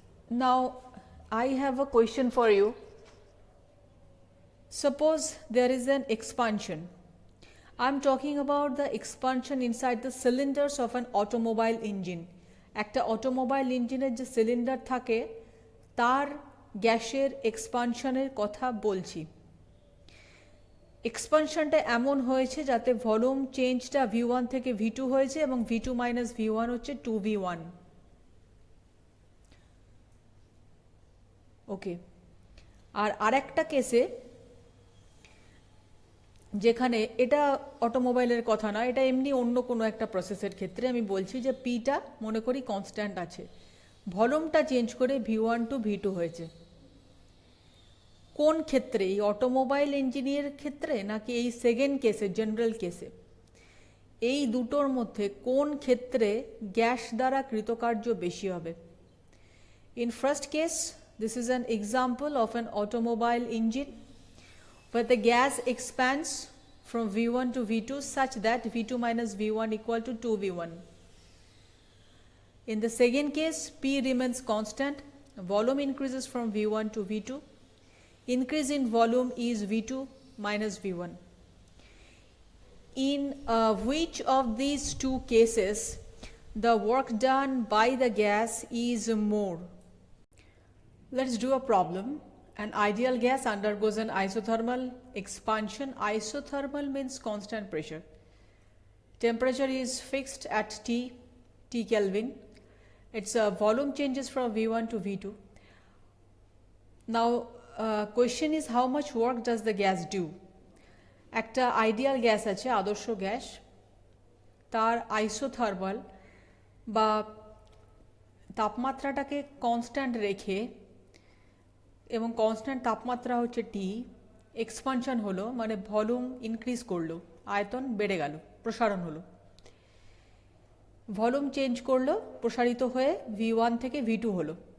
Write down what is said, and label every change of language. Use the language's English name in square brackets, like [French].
[English] Now I have a question for you. Suppose there is an expansion. I'm talking about the expansion inside the cylinders of an automobile engine. [Bangla] একটা automobile ইঞ্জিনের যে cylinder থাকে, তার গ্যাসের এক্সপানশনের কথা বলছি। এক্সপানশনটা এমন হয়েছে যাতে ভলিউম চেঞ্জটা V1 থেকে V2 হয়েছে এবং V2 মাইনাস V1 হচ্ছে 2V1। ওকে, আর আরেকটা কেসে যেখানে এটা অটোমোবাইলের কথা না, এটা এমনি অন্য কোনো একটা প্রসেসের ক্ষেত্রে আমি বলছি যে পিটা মনে করি কনস্ট্যান্ট আছে, ভলিউমটা চেঞ্জ করে V1 টু V2 হয়েছে। কোন ক্ষেত্রে, এই অটোমোবাইল ইঞ্জিনের ক্ষেত্রে নাকি এই সেকেন্ড কেসে জেনারেল কেসে? এই দুটোর মধ্যে কোন ক্ষেত্রে গ্যাস দ্বারা কৃতকার্য বেশি হবে? [English] In first case, this is an example of an automobile engine where the gas expands from V1 to V2 such that V2 minus V1 equal to 2V1. In the second case, P remains constant, volume increases from V1 to V2. Increase in volume is V2 minus V1. In which of these two cases the work done by the gas is more? Let's do a problem. An ideal gas undergoes an isothermal expansion. Isothermal means constant pressure. Temperature is fixed at T Kelvin. Its volume changes from V1 to V2. Now, question is how much work does the gas do? [Bangla] একটা ideal gas আছে, আদর্শ gas, তার isothermal বা তাপমাত্রাটাকে constant রেখে, এবং constant তাপমাত্রা হচ্ছে টি, expansion হলো মানে ভলিউম ইনক্রিজ করলো, আয়তন বেড়ে গেল, প্রসারণ হলো, ভলিউম চেঞ্জ করলো, প্রসারিত হয়ে V1 থেকে V2 হলো।